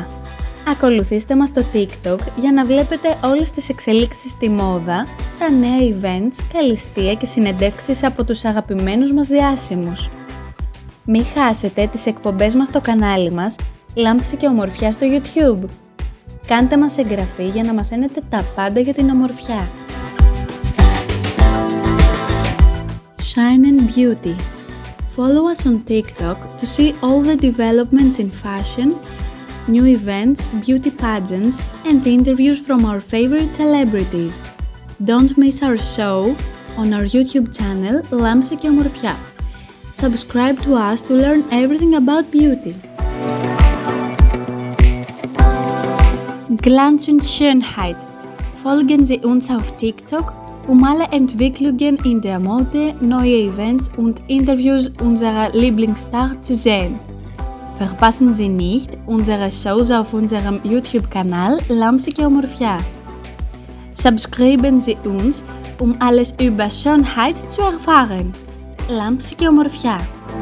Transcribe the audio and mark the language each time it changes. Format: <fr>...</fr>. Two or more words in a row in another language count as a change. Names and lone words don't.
<el>Ακολουθήστε μας στο TikTok για να βλέπετε όλες τις εξελίξεις στη μόδα, τα νέα events, καλλιστεία και συνεντεύξεις από τους αγαπημένους μας διάσημους. Μην χάσετε τις εκπομπές μας στο κανάλι μας Λάμψη και ομορφιά στο YouTube. Κάντε μας εγγραφή για να μαθαίνετε τα πάντα για την ομορφιά. Shine and Beauty.</el> <en>Follow us on TikTok to see all the developments in fashion, new events, beauty pageants, and interviews from our favorite celebrities. Don't miss our show on our YouTube channel Λάμψη και ομορφιά. Subscribe to us to learn everything about beauty.</en> <de>Glanz und Schönheit. Folgen Sie uns auf TikTok, um alle Entwicklungen in der Mode, neue Events und Interviews unserer Lieblingsstar zu sehen. Verpassen Sie nicht unsere Shows auf unserem YouTube-Kanal Λάμψη και ομορφιά. Subscriben Sie uns, um alles über Schönheit zu erfahren.</de> <el>Λάμψη και ομορφιά.</el>